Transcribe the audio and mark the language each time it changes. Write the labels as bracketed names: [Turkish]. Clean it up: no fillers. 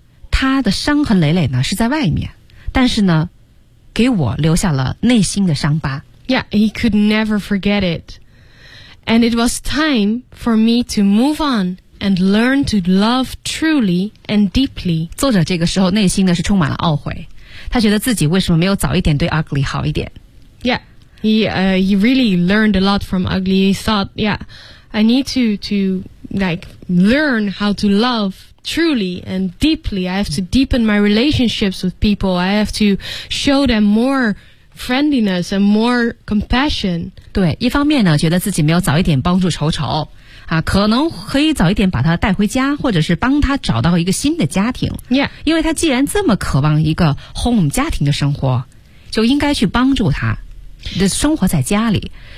[Chinese] 他的伤痕累累呢是在外面，但是呢，给我留下了内心的伤疤。 [English] Yeah, he could never forget it. And it was time for me to move on. And learn to love truly and deeply. [Chinese] 作者这个时候内心呢是充满了懊悔，他觉得自己为什么没有早一点对 Ugly 好一点。 [English] Yeah, he really learned a lot from Ugly. He thought, yeah, I need to like learn how to love truly and deeply. I have to deepen my relationships with people. I have to show them more friendliness and more compassion. [Chinese] 对，一方面呢，觉得自己没有早一点帮助丑丑。啊，可能可以早一点把他带回家，或者是帮他找到一个新的家庭。 [English] Yeah. [Chinese] 因为他既然这么渴望一个 home 家庭的生活，就应该去帮助他的生活在家里。